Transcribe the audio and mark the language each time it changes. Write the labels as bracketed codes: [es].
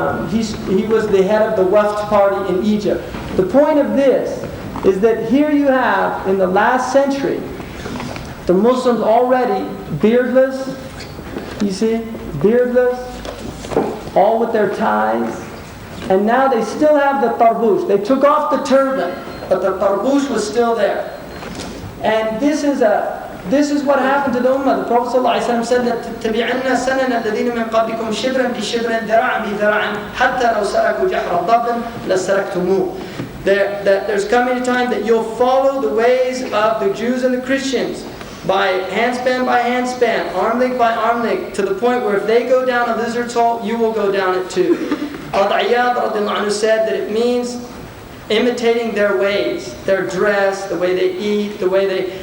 [en] He was the head of the Wafd party in Egypt. The point of this is that here you have, in the last century, the Muslims already beardless. You see, beardless, all with their ties, and now they still have the tarbush. They took off the turban, but the tarbush was still there. And this is what happened to the Ummah. The Prophet ﷺ said that [ar] تَبِعَنَّ سَنَنَ الَّذِينَ مِنْ قَبْلِكُمْ شِبْرًا بِشِبْرٍ ذِرَاعًا بِذِرَاعٍ حَتَّى لَوْ سَلَكُوا جَحْرَ ضَبٍّ لَسَلَكْتُمُوهُ. [en] There's coming a time that you'll follow the ways of the Jews and the Christians by handspan, arm length by arm length, to the point where if they go down a lizard's hole, you will go down it too. Al-Iyad radiallahu anhu said that it means imitating their ways, their dress, the way they eat, the way they...